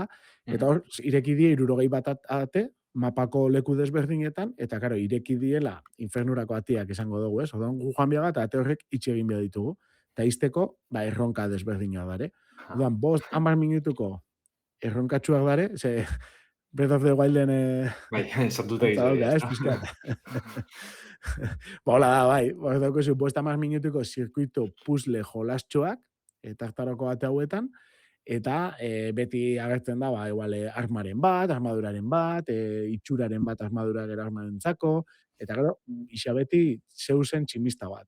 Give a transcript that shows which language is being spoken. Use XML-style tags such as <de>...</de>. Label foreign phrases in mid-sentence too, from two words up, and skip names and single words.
<eu>Eta hor, ireki die 60 bat ate, mapako leku desberdinetan, eta karo, ireki diela infernurako atiak izango dugu, ez? Odan gu joan biaga, eta ate horrek itxe egin behar ditugu. Eta izteko, erronka desberdina dare. Odan, 5-10 minutuko erronkatxuak dare, ze Breath of the Wilden... Bai, sartute gizu. Hola da, bai. Dauko zu, 5-10 minutuko zirkuito puzzle jolastxoak, Tartaroko ate hauetan, eta beti agertzen da, igual, armaren bat, armaduraren bat, itxuraren bat armaduraren armaren zako, eta gero, isa beti zeusen tximista bat.</eu>